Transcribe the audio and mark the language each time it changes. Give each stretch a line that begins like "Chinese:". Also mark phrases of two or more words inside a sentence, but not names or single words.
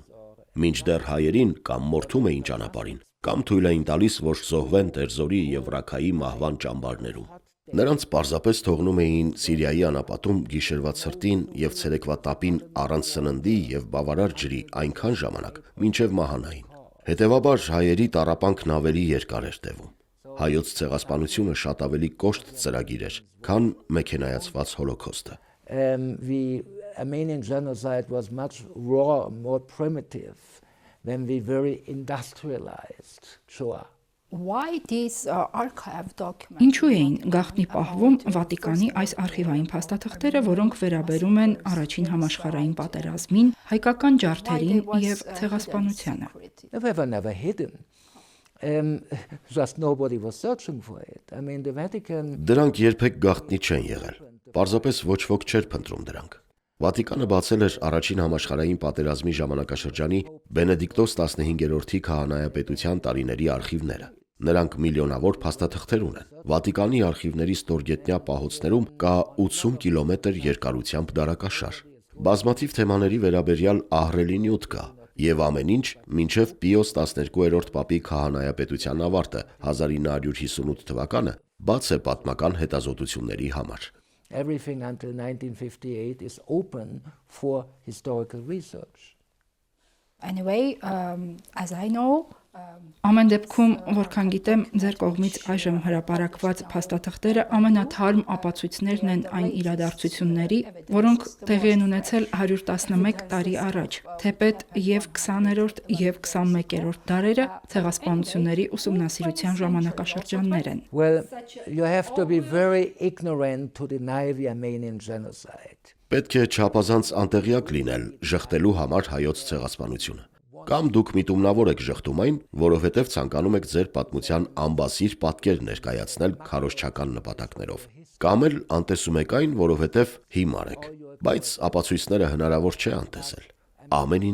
Armenian: մինչդեռ հայերին կամ մորթում էին ճանապարհին, կամ թույլ էին տալիս, որ զոհվեն Տերզորի եւ Ռաքայի մահվան ճամբարներում։ Նրանց պարզապես թողնում էին Սիրիայի անապատում գիշերվա ցրտին եւ ցերեկվա տապին առանց սննդի եւ բավարար ջրի այնքան ժամանակ, մինչեւ մահանային։ Հետևաբար հայերի տառապանքն ավելի երկար էր տևում։ Հայոց ցեղասպանությունը շատ ավելի կոշտ ծրագիր էր, քան մեքենայացված Հոլոքոստը։
English: The Armenian genocide was much rawer, more primitive than the very industrialized Shoah. Why these archive documents?
Armenian: Ինչու էին գաղտնի պահվում Վատիկանի այս արխիվային փաստաթղթերը, որոնք վերաբերում են առաջին համաշխարհային պատերազմին, հայկական ջարդերին եւ ցեղասպանությանը։
English: They were never hidden. Just nobody was searching for it. I mean, the Vatican.
Armenian: Դրանք երբեք գաղտնի չեն եղել։ Պարզապես ոչ ոք չէր փնտրում դրանք։ Վատիկանը բացել էր առաջին համաշխարհային պատերազմի ժամանակաշրջանի Բենեդիկտոս 15-րդի քահանայապետության տարիների արխիվները։ Նրանք միլիոնավոր փաստաթղթեր ունեն։ Վատիկանի արխիվների ստորգետնյա պահոցներում կա 80 կիլոմետր երկարությամբ դարակաշար։ Բազմաթիվ թեմաների վերաբերյալ ահռելի նյութ կա, եւ ամեն ինչ մինչև Պիոս 12-րդ պապի քահանայապետության ավարտը 1958 թվականը բաց է պատմական հետազոտությունների համար։
English: Everything until 1958 is open for historical research. Anyway, as I know,
Armenian: Ամեն դեպքում, որքան գիտեմ, ձեր կողմից այժմ հրապարակված փաստաթղթերը ամենաթարմ ապացույցներն են այն իրադարձությունների, որոնք տեղի են ունեցել 111 տարի առաջ, թեպետ եւ 20-րդ եւ 21-րդ դարերը ցեղասպանությունների ուսումնասիրության ժամանակաշրջաններ են։
English: Well, you have to be very ignorant to deny the Armenian genocide.
Armenian: Պետք է չափազանց անտեղյակ լինել ժխտելու համար հայոց ցեղասպանությունը։ Կամ դուք միտումնավոր եք ժխտում այն, որովհետև ցանկանում եք ձեր պատմության ամբասիր պատկեր ներկայացնել քարոզչական նպատակներով, կամ էլ անտեսում եք այն, որովհետև հիմար եք, բայց ապացույցները հնարավոր չէ անտեսել։ Ամեն